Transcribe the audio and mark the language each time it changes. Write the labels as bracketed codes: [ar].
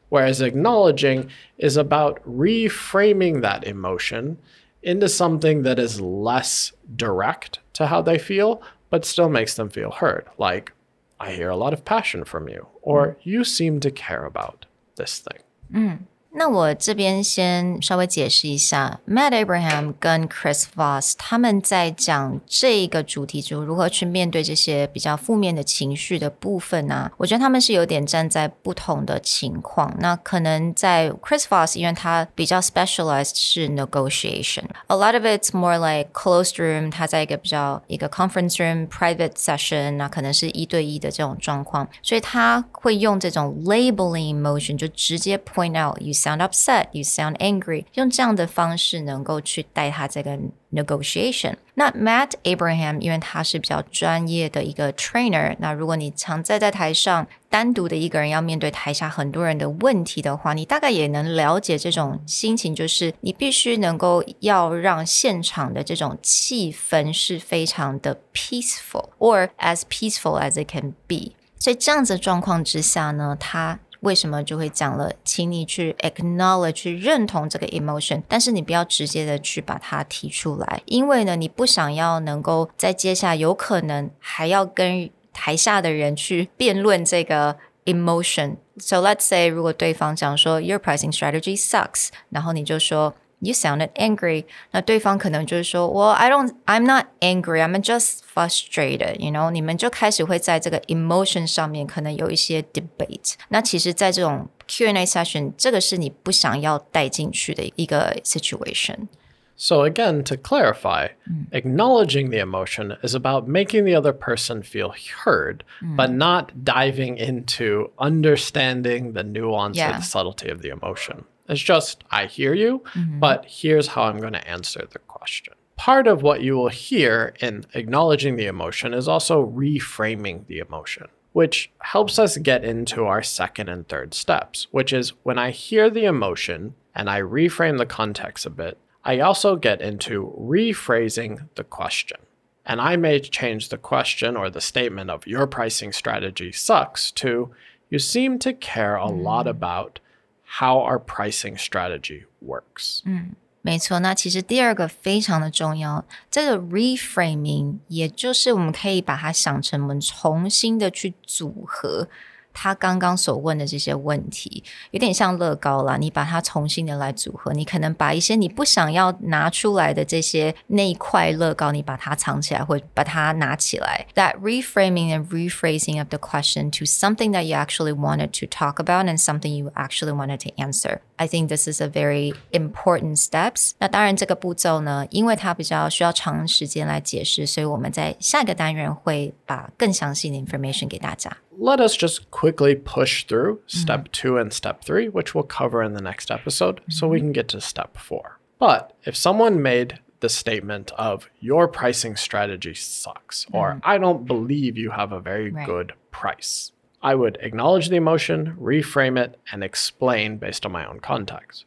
[en] Whereas acknowledging is about reframing that emotion into something that is less direct to how they feel, but still makes them feel heard. Like, I hear a lot of passion from you, or you seem to care about this thing. [zh] 那我这边先稍微解释一下 Matt Abraham 跟 Chris Voss 他们在讲这个主题，就如何去面对这些比较负面的情绪的部分啊，我觉得他们是有点站在不同的情况。那可能在 Chris Voss 因为他比较 specialized 是 negotiation, [en] a lot of it's more like closed room, [zh] 他在一个 conference room private session, 那可能是1对1的这种状况，所以他会用这种 labeling emotion 就直接 point out [en] you sound upset, you sound angry, [zh] 用这样的方式能够去带他这个 negotiation。那 Matt Abraham 因为他是比较专业的一个 trainer， 那如果你常在台上单独的一个人要面对台下很多人的问题的话，你大概也能了解这种心情，就是你必须能够要让现场的这种气氛是非常的 peaceful, [en] or as peaceful as it can be。 [zh] 所以这样子的状况之下呢，他为什么就会讲了，请你去 acknowledge 去认同这个 emotion， 但是你不要直接的去把它提出来，因为呢你不想要能够在接下来有可能还要跟台下的人去辩论这个 emotion。 [en] So let's say [zh] 如果对方讲说 [en] Your pricing strategy sucks， [zh] 然后你就说 [en] You sounded angry， [zh] 那对方可能就是说 [en] Well, I'm not angry, I'm just frustrated, you know， [zh] 你们就开始会在这个 emotion 上面可能有一些 debate。那其实在这种 Q&A session， 这个是你不想要带进去的一个 situation。 [en] So again, to clarify, acknowledging the emotion is about making the other person feel heard, but not diving into understanding the nuance or the subtlety of the emotion. It's just, I hear you, but here's how I'm going to answer the question. Part of what you will hear in acknowledging the emotion is also reframing the emotion, which helps us get into our second and third steps, which is when I hear the emotion and I reframe the context a bit, I also get into rephrasing the question. And I may change the question or the statement of your pricing strategy sucks to, you seem to care a lot about how our pricing strategy works. [zh] 没错，那其实第二个非常的重要，这个 reframing 也就是我们可以把它想成我们重新的去组合他刚刚所问的这些问题，有点像乐高啦，你把它重新的来组合，你可能把一些你不想要拿出来的这些那一块乐高，你把它藏起来或把它拿起来。 [en] That reframing and rephrasing of the question to something that you actually wanted to talk about and something you actually wanted to answer. I think this is a very important steps. [zh] 那当然这个步骤呢，因为它比较需要长时间来解释，所以我们在下一个单元会把更详细的 information 给大家。 [en] Let us just quickly push through step 2 and step 3, which we'll cover in the next episode, so we can get to step 4. But if someone made the statement of your pricing strategy sucks, or I don't believe you have a very good price, I would acknowledge the emotion, reframe it, and explain based on my own context.